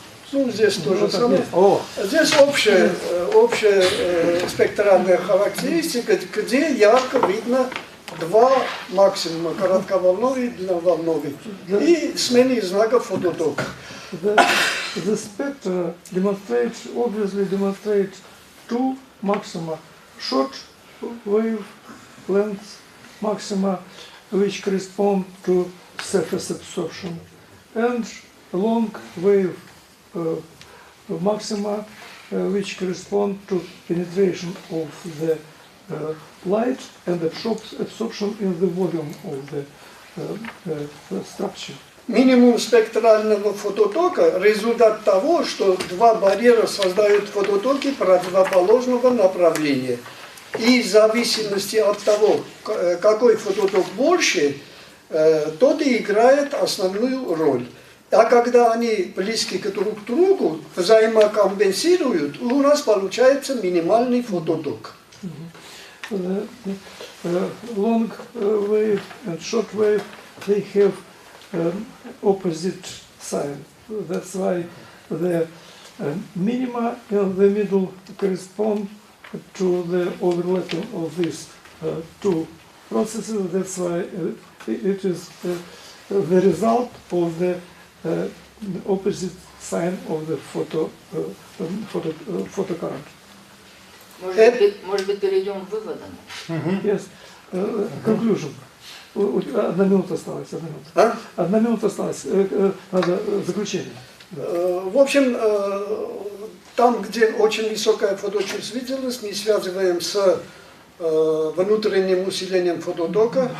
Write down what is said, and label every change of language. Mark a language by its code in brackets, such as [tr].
[ru] Ну, здесь тоже самое. Здесь общая спектральная характеристика, где ярко видно два максимума, коротковолновый и длинноволновый. И смены знаков фототока. [en] The spectra obviously demonstrates two maxima, short wave length maxima, which correspond to surface absorption, and long wave maxima, which correspond to penetration of the light and absorption in the volume of the structure. [ru] Минимум спектрального фототока – результат того, что два барьера создают фототоки противоположного направления. И в зависимости от того, какой фототок больше, тот и играет основную роль. А когда они близки друг к другу, взаимокомпенсируют, у нас получается минимальный фототок. [en] Long wave and short wave, they have opposite sign. That's why the minima in the middle correspond to the overlapping of these two processes. That's why it is the result of the opposite sign of the photocurrent. [ru] Может быть, перейдем к выводам? [en] Yes. Conclusion. [ru] 1 минута осталась. 1 минута осталась. Надо заключение. В общем, там, где очень высокая фоточувствительность, мы связываем с внутренним усилением фототока.